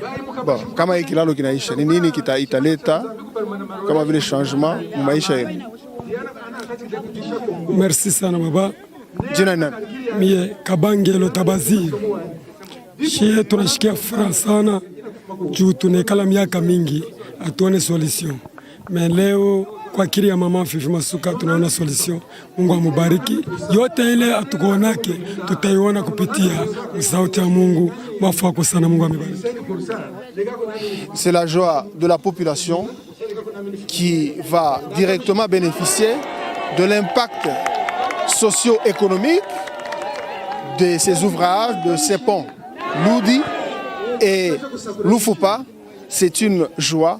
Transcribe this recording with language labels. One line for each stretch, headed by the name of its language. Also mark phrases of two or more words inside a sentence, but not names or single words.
Swahili: Baba, kama hiki kilalo kinaisha, ni nini italeta kama vile changement mu maisha yenu? Merci sana baba. Jina nani? Mie Kabangelo Tabazi. Shie tunashikia furaha sana juu tunekala miaka mingi atuone solution. Mais leo kwa kiri ya mama Fifi Masuka tunaona solution. Mungu amubariki. Yote ile atukuonake tutaiona kupitia sauti ya Mungu. Mafako sana, Mungu amubariki.
French: C'est la joie de la population qui va directement bénéficier de l'impact socio-économique de ces ouvrages, de ces ponts. Ludi et Lufupa, c'est une joie.